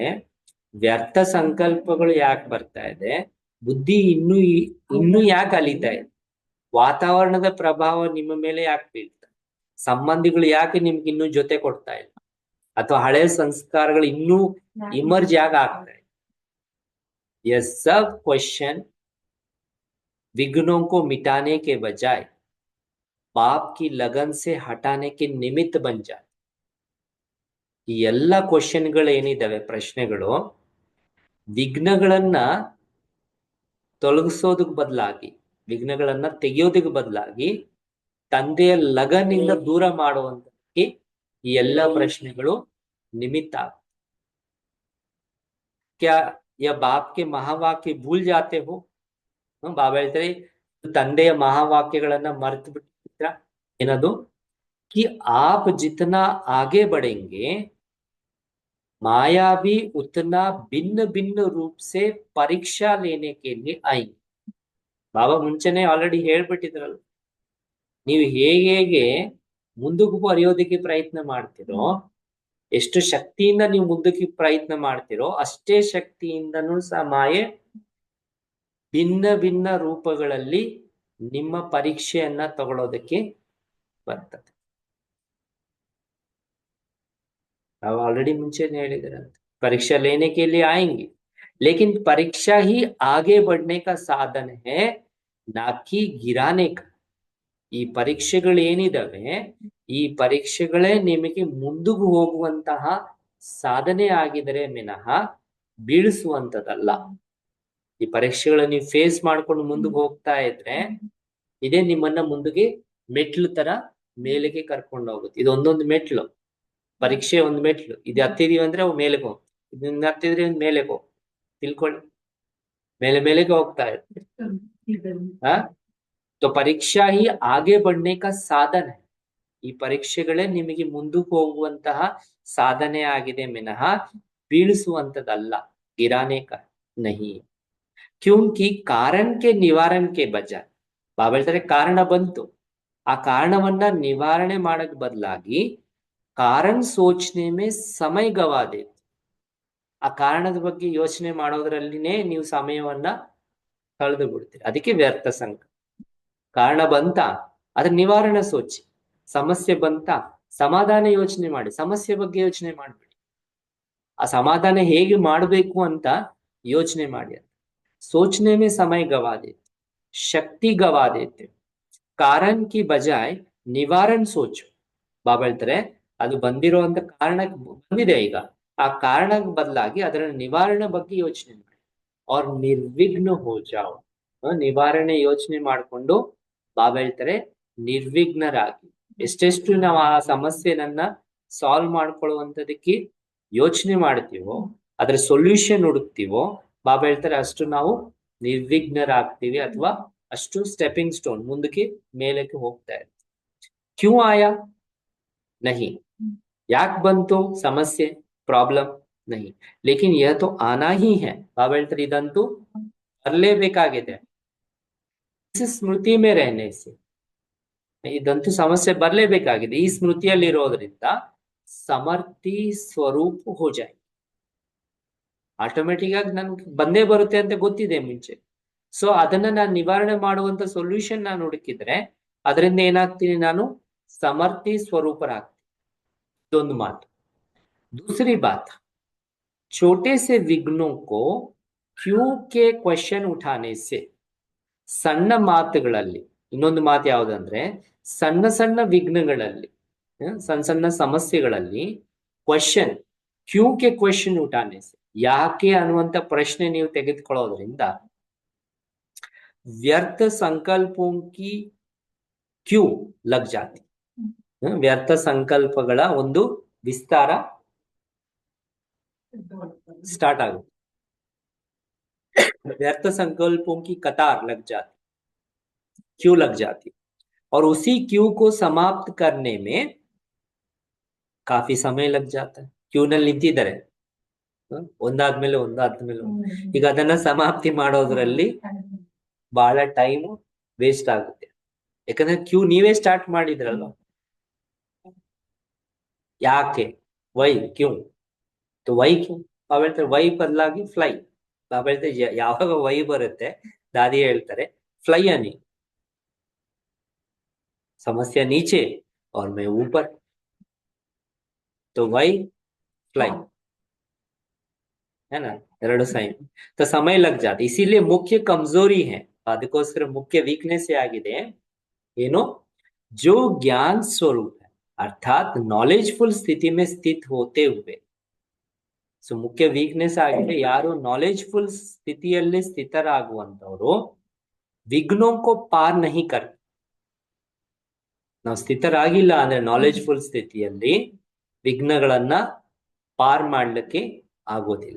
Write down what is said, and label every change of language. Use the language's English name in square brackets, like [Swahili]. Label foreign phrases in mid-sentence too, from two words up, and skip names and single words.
[Kannada] ವ್ಯರ್ಥ ಸಂಕಲ್ಪಗಳು ಯಾಕೆ ಬರ್ತಾ ಇದೆ? ಬುದ್ಧಿ ಇನ್ನೂ ಯಾಕೆ ಅಲಿತಾ ಇದೆ? ವಾತಾವರಣದ ಪ್ರಭಾವ ನಿಮ್ಮ ಮೇಲೆ ಯಾಕೆ ಬೀಳ್ತಾ? ಸಂಬಂಧಿಗಳು ಯಾಕೆ ನಿಮ್ಗೆ ಇನ್ನೂ ಜೊತೆ ಕೊಡ್ತಾ ಇಲ್ಲ? ಅಥವಾ ಹಳೆ ಸಂಸ್ಕಾರಗಳು ಇನ್ನೂ ಇಮರ್ಜ್ ಯಾಕೆ ಆಗ್ತಾ ಇದೆ? [Hindi] ये सब क्वेश्चन विघ्नों को मिटाने के बजाय बाप की लगन से हटाने के निमित्त बन जाए. [Kannada] ಈ ಎಲ್ಲ ಕ್ವಶನ್ಗಳು ಏನಿದಾವೆ, ಪ್ರಶ್ನೆಗಳು, ವಿಘ್ನಗಳನ್ನ ತೊಲಗಿಸೋದಕ್ ಬದಲಾಗಿ, ವಿಘ್ನಗಳನ್ನ ತೆಗೆಯೋದಕ್ಕೆ ಬದಲಾಗಿ ತಂದೆಯ ಲಗನಿಂದ ದೂರ ಮಾಡುವಂತಕ್ಕೆ ಈ ಎಲ್ಲ ಪ್ರಶ್ನೆಗಳು ನಿಮಿತ್ತ [Hindi] क्या या बाप के महावाक्य भूल जाते हो? [Kannada] ಬಾಬಾ ಹೇಳ್ತಾರೆ ತಂದೆಯ ಮಹಾವಾಕ್ಯಗಳನ್ನ ಮರೆತು ಬಿಟ್ಟಿದ್ರ ಏನದು [Hindi] कि आप जितना आगे बढ़ेंगे माया भी उतना भिन्न भिन्न रूप से परीक्षा लेने के लिए आएंगे. [Kannada] ಬಾಬಾ ಮುಂಚೆನೆ ಆಲ್ರೆಡಿ ಹೇಳ್ಬಿಟ್ಟಿದ್ರಲ್ಲ, ನೀವು ಹೇಗೆ ಮುಂದಕ್ಕೆ ಬರೆಯೋದಕ್ಕೆ ಪ್ರಯತ್ನ ಮಾಡ್ತಿರೋ, ಎಷ್ಟು ಶಕ್ತಿಯಿಂದ ನೀವು ಮುಂದಕ್ಕೆ ಪ್ರಯತ್ನ ಮಾಡ್ತಿರೋ ಅಷ್ಟೇ ಶಕ್ತಿಯಿಂದನೂ ಸಹ ಮಾಯೆ ಭಿನ್ನ ಭಿನ್ನ ರೂಪಗಳಲ್ಲಿ ನಿಮ್ಮ ಪರೀಕ್ಷೆಯನ್ನ ತಗೊಳ್ಳೋದಕ್ಕೆ ಬರ್ತದೆ. ನಾವು ಆಲ್ರೆಡಿ ಮುಂಚೆನೆ ಹೇಳಿದ್ರಂತೆ [Hindi] परीक्षा लेने के लिए आएंगे लेकिन परीक्षा ही आगे बढ़ने का साधन है ना कि गिराने का. [Kannada] ಈ ಪರೀಕ್ಷೆಗಳು ಏನಿದಾವೆ ಈ ಪರೀಕ್ಷೆಗಳೇ ನಿಮಗೆ ಮುಂದಕ್ಕೆ ಹೋಗುವಂತಹ ಸಾಧನೆ ಆಗಿದರೆ ವಿನಃ ಬೀಳಿಸುವಂತದಲ್ಲ. ಈ ಪರೀಕ್ಷೆಗಳನ್ನ ನೀವು ಫೇಸ್ ಮಾಡ್ಕೊಂಡು ಮುಂದಕ್ಕೆ ಹೋಗ್ತಾ ಇದ್ರೆ ಇದೇ ನಿಮ್ಮನ್ನ ಮುಂದಕ್ಕೆ ಮೆಟ್ಲು ತರ ಮೇಲೆಗೆ ಕರ್ಕೊಂಡು ಹೋಗುತ್ತೆ. ಇದು ಒಂದೊಂದು ಮೆಟ್ಲು, ಪರೀಕ್ಷೆ ಒಂದು ಮೆಟ್ಲು. ಇದು ಹತ್ತಿದೀವಿ ಅಂದ್ರೆ ಅವು ಮೇಲೆಗೆ ಹೋಗ್, ಇದನ್ನ ಹತ್ತಿದ್ರೆ ಮೇಲೆಗೆ ಹೋಗ್, ತಿಳ್ಕೊಳ್ಳಿ, ಮೇಲೆ ಮೇಲೆಗೆ ಹೋಗ್ತಾ ಇರುತ್ತೆ. [Hindi] तो परीक्षा ही आगे बढ़ने का साधन है. [Kannada] ಈ ಪರೀಕ್ಷೆಗಳೇ ನಿಮಗೆ ಮುಂದಕ್ಕೆ ಹೋಗುವಂತಹ ಸಾಧನೆ ಆಗಿದೆ ವಿನಃ ಬೀಳಿಸುವಂತದಲ್ಲ. [Hindi] ಗಿರಾನೆ का नहीं. क्योंकि कारण के निवारण के बजाय [Kannada] ಬಾಬಾ ಹೇಳ್ತಾರೆ ಕಾರಣ ಬಂತು, ಆ ಕಾರಣವನ್ನ ನಿವಾರಣೆ ಮಾಡಕ್ ಬದಲಾಗಿ [Hindi] कारण सोचने में समय गवा दे. [Kannada] ಆ ಕಾರಣದ ಬಗ್ಗೆ ಯೋಚನೆ ಮಾಡೋದ್ರಲ್ಲಿನೇ ನೀವು ಸಮಯವನ್ನ ಕಳೆದು ಬಿಡ್ತೀರಿ. ಅದಕ್ಕೆ ವ್ಯರ್ಥ ಸಂಕಲ್ಪ. ಕಾರಣ ಬಂತ ಅದ್ರ ನಿವಾರಣೆ ಸೋಚಿ, ಸಮಸ್ಯೆ ಬಂತ ಸಮಾಧಾನ ಯೋಚನೆ ಮಾಡಿ, ಸಮಸ್ಯೆ ಬಗ್ಗೆ ಯೋಚನೆ ಮಾಡ್ಬೇಡಿ, ಆ ಸಮಾಧಾನ ಹೇಗೆ ಮಾಡಬೇಕು ಅಂತ ಯೋಚನೆ ಮಾಡಿ. [Hindi] सोचने में समय गवा देते, शक्ति गवा देते. कारण की बजाय निवारण सोचो. [Kannada] ಬಾಬಾ ಹೇಳ್ತಾರೆ ಅದು ಬಂದಿರುವಂತ ಕಾರಣಕ್ಕೆ ಬಂದಿದೆ, ಈಗ ಆ ಕಾರಣಕ್ಕೆ ಬದಲಾಗಿ ಅದರ ನಿವಾರಣೆ ಬಗ್ಗೆ ಯೋಚನೆ ಮಾಡಿ. [Hindi] और ನಿರ್ವಿಘ್ನ हो जाओ. [Kannada] ನಿವಾರಣೆ ಯೋಚನೆ ಮಾಡಿಕೊಂಡು ಬಾಬಾ ಹೇಳ್ತಾರೆ ನಿರ್ವಿಘ್ನರಾಗಿ. ಎಷ್ಟೆಷ್ಟು ನಾವು ಆ ಸಮಸ್ಯೆನನ್ನ ಸಾಲ್ವ್ ಮಾಡ್ಕೊಳ್ಳುವಂತದಕ್ಕೆ ಯೋಚನೆ ಮಾಡ್ತೀವೋ, ಅದ್ರ ಸೊಲ್ಯೂಷನ್ ಹುಡುಕ್ತಿವೋ, ಬಾಬಾ ಹೇಳ್ತಾರೆ ಅಷ್ಟು ನಾವು ನಿರ್ವಿಘ್ನರಾಗ್ತೀವಿ ಅಥವಾ ಅಷ್ಟು ಸ್ಟೆಪಿಂಗ್ ಸ್ಟೋನ್ ಮುಂದಕ್ಕೆ ಮೇಲಕ್ಕೆ ಹೋಗ್ತಾ ಇರ್ತೀವಿ. [Hindi] क्यों आया नहीं, [Kannada] ಯಾಕೆ ಬಂತು ಸಮಸ್ಯೆ ಪ್ರಾಬ್ಲಮ್ [Hindi] नहीं, लेकिन यह तो आना ही है. [Kannada] ಬಾಬಾ ಹೇಳ್ತಾರೆ ಇದಂತೂ ಬರಲೇಬೇಕಾಗಿದೆ. [Hindi] स्मृति में रहने से, [Kannada] ಇದಂತೂ ಸಮಸ್ಯೆ ಬರಲೇಬೇಕಾಗಿದೆ. [Hindi] ಈ ಸ್ಮೃತಿಯಲ್ಲಿರೋದ್ರಿಂದ समर्थी स्वरूप हो जाए. [Kannada] ಆಟೋಮೆಟಿಕ್ ಆಗಿ ನನ್ಗೆ ಬಂದೇ ಬರುತ್ತೆ ಅಂತ ಗೊತ್ತಿದೆ ಮುಂಚೆ. ಸೊ ಅದನ್ನ ನಾನು ನಿವಾರಣೆ ಮಾಡುವಂತ ಸೊಲ್ಯೂಷನ್ ನಾನು ಹುಡುಕಿದ್ರೆ ಅದರಿಂದ ಏನಾಗ್ತೀನಿ, ನಾನು ಸಮರ್ಥಿ ಸ್ವರೂಪರಾಗ್ತೀನಿ. ಇದೊಂದು ಮಾತು. [Hindi] दूसरी बात, छोटे से विघ्नों को क्यों के क्वेश्चन उठाने से. [Kannada] ಸಣ್ಣ ಮಾತುಗಳಲ್ಲಿ ಇನ್ನೊಂದು ಮಾತು ಯಾವುದಂದ್ರೆ, ಸಣ್ಣ ಸಣ್ಣ ವಿಘ್ನಗಳಲ್ಲಿ, ಸಣ್ಣ ಸಣ್ಣ ಸಮಸ್ಯೆಗಳಲ್ಲಿ ಕ್ವೆಶ್ಚನ್, [Hindi] क्यों के क्वेश्चन उठाने से, [Kannada] ಯಾಕೆ ಅನ್ನುವಂತ ಪ್ರಶ್ನೆ ನೀವು ತೆಗೆದುಕೊಳ್ಳೋದ್ರಿಂದ [Hindi] व्यर्थ संकल्पों की क्यू लग जाती. [Kannada] ವ್ಯರ್ಥ ಸಂಕಲ್ಪಗಳ ಒಂದು ವಿಸ್ತಾರ स्टार्ट आಗುತ್ತೆ. [Hindi] व्यर्थ संकल्पों की कतार लग जाती, क्यों लग जाती, और उसी क्यू को समाप्त करने में काफी समय लग जाता है. [Kannada] क्यू ನಲ್ಲಿ ನಿಂತಿದ್ದಾರೆ ಒಂದಾದ್ಮೇಲೆ ಒಂದಾದ್ಮೇಲೆ, ಈಗ ಅದನ್ನ ಸಮಾಪ್ತಿ ಮಾಡೋದ್ರಲ್ಲಿ ಬಹಳ ಟೈಮ್ ವೇಸ್ಟ್ ಆಗುತ್ತೆ. ಯಾಕಂದ್ರೆ ಕ್ಯೂ ನೀವೇ ಸ್ಟಾರ್ಟ್ ಮಾಡಿದ್ರಲ್ವ. ಯಾಕೆ, ವೈ, ಕ್ಯೂ, तो ವೈ ಕ್ಯೂ. ಬಾಬಾ ಹೇಳ್ತಾರೆ ವೈ ಬದಲಾಗಿ ಫ್ಲೈ. ಬಾಬಾ ಹೇಳ್ತಾರೆ ಯಾವಾಗ ವೈ ಬರುತ್ತೆ ದಾದಿ ಹೇಳ್ತಾರೆ ಫ್ಲೈ ಅನಿ, ಸಮಸ್ಯೆ [Hindi] नीचे और मैं ऊपर, तो [English] why fly [Hindi] है ना, [Kannada] ಎರಡು ಸೈನ್. [Hindi] तो समय लग जाता, इसीलिए मुख्य कमजोरी है, [Kannada] ಅದಕ್ಕೋಸ್ಕರ ಮುಖ್ಯ ವೀಕ್ನೆಸ್ ಆಗಿದೆ ಏನು, [Hindi] जो ज्ञान स्वरूप है अर्थात नॉलेजफुल स्थिति में स्थित होते हुए [Kannada] ಸೊ ಮುಖ್ಯ ವೀಕ್ನೆಸ್ ಆಗಿದೆ ಯಾರು ನಾಲೆಜ್ಫುಲ್ ಸ್ಥಿತಿಯಲ್ಲಿ ಸ್ಥಿತರಾಗುವಂತವರು [Hindi] विघ्नों पार नहीं कर, [Kannada] ನಾವು ಸ್ಥಿತರಾಗಿಲ್ಲ ಅಂದ್ರೆ ನಾಲೆಜ್ಫುಲ್ ಸ್ಥಿತಿಯಲ್ಲಿ ವಿಘ್ನಗಳನ್ನ ಪಾರ್ ಮಾಡ್ಲಿಕ್ಕೆ ಆಗೋದಿಲ್ಲ.